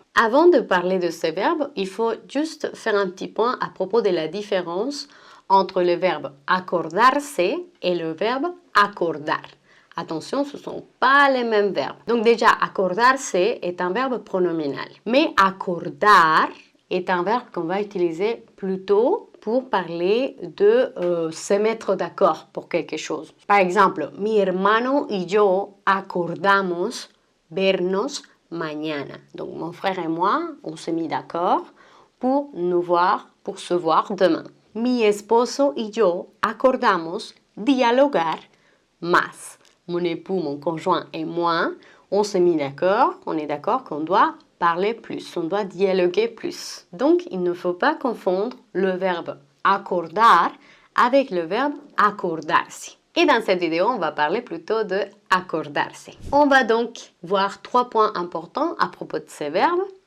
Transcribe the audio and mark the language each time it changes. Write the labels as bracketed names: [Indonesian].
[French] Avant de parler de ce verbe, il faut juste faire un petit point à propos de la différence entre le verbe acordarse et le verbe acordar. Attention, ce ne sont pas les mêmes verbes. Donc déjà, acordarse est un verbe pronominal. Mais acordar est un verbe qu'on va utiliser plutôt pour parler de se mettre d'accord pour quelque chose. Par exemple, [Spanish] mi hermano y yo acordamos vernos mañana. [French] Donc mon frère et moi, on s'est mis d'accord pour nous voir, pour se voir demain. [Spanish] Mi esposo y yo acordamos dialogar más. [French] Mon époux, mon conjoint et moi, on s'est mis d'accord, on est d'accord qu'on doit parler plus, on doit dialoguer plus. Donc, il ne faut pas confondre le verbe acordar avec le verbe acordarse. Et dans cette vidéo, on va parler plutôt de acordarse. On va donc voir 3 points importants à propos de ces verbes.